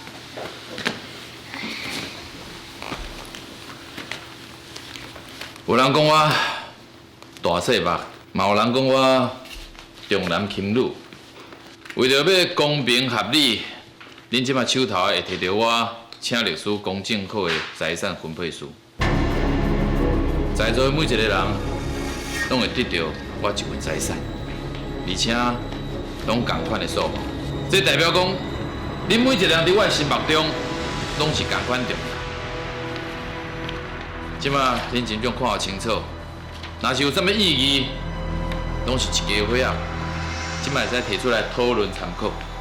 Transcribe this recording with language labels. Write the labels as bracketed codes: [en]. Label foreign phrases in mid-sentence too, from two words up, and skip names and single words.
[nan] 有人讲我大细目，嘛有人讲我重男轻女。为着要公平合理，恁即摆手头会摕到我请律师公证好的财产分配书。在座的每一个人，拢会得到我一份财产，而且拢同款的数目。这代表讲，恁每一个人伫我的心目中，拢是同款重要。即摆恁真正看得清楚，若是有啥物意义，拢是一家伙仔，即摆会使提出来讨论参考。